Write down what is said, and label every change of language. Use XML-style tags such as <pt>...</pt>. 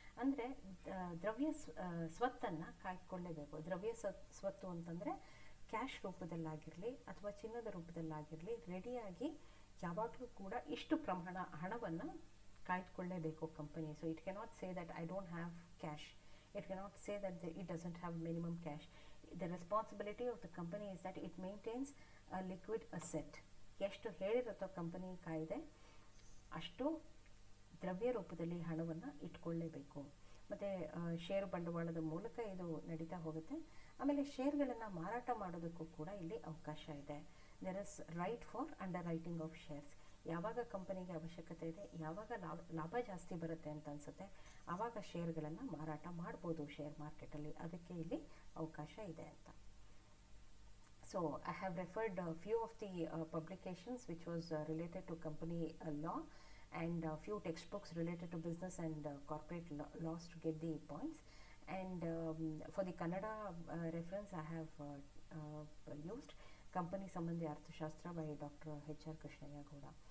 <kn>ಅಂದರೆ ದ್ರವ್ಯ ಸ್ವತ್ತನ್ನು ಕಾಯ್ದುಕೊಳ್ಳೇಬೇಕು. ದ್ರವ್ಯ ಸ್ವತ್ತು ಅಂತಂದರೆ ಕ್ಯಾಶ್ ರೂಪದಲ್ಲಾಗಿರಲಿ ಅಥವಾ ಚಿನ್ನದ ರೂಪದಲ್ಲಾಗಿರಲಿ ರೆಡಿಯಾಗಿ ಯಾವಾಗಲೂ ಕೂಡ ಇಷ್ಟು ಪ್ರಮಾಣ ಹಣವನ್ನು ಕಾಯ್ದುಕೊಳ್ಳೇಬೇಕು company.</kn> <en>So it cannot say that I don't have cash. It cannot say that it doesn't have minimum cash. The responsibility of the company is that it maintains a liquid asset.</en> <kn>ಎಷ್ಟು ಹೇಳಿರುತ್ತೋ company ಕಾಯ್ದೆ ಅಷ್ಟು ದ್ರವ್ಯ ರೂಪದಲ್ಲಿ ಹಣವನ್ನು ಇಟ್ಕೊಳ್ಳೇಬೇಕು. ಮತ್ತು ಷೇರು ಬಂಡವಾಳದ ಮೂಲಕ ಇದು ನಡೀತಾ ಹೋಗುತ್ತೆ. ಆಮೇಲೆ ಶೇರ್ಗಳನ್ನು ಮಾರಾಟ ಮಾಡೋದಕ್ಕೂ ಕೂಡ ಇಲ್ಲಿ ಅವಕಾಶ ಇದೆ. There is right for under writing of shares. ಯಾವಾಗ ಕಂಪನಿಗೆ ಅವಶ್ಯಕತೆ ಇದೆ, ಯಾವಾಗ ಲಾಭ ಜಾಸ್ತಿ ಬರುತ್ತೆ ಅಂತ ಅನಿಸುತ್ತೆ, ಆವಾಗ ಶೇರ್ಗಳನ್ನು ಮಾರಾಟ ಮಾಡ್ಬೋದು ಶೇರ್ ಮಾರ್ಕೆಟಲ್ಲಿ.</kn> <en>ಅದಕ್ಕೆ ಇಲ್ಲಿ ಅವಕಾಶ ಇದೆ ಅಂತ. So I have referred few of the publications which was related to company law and few textbooks related to business and corporate laws to get the points. And for the Kannada reference I have used company ಸಂಬಂಧಿ ಅರ್ಥಶಾಸ್ತ್ರ by doctor HR Krishnaiah Gowda.</en>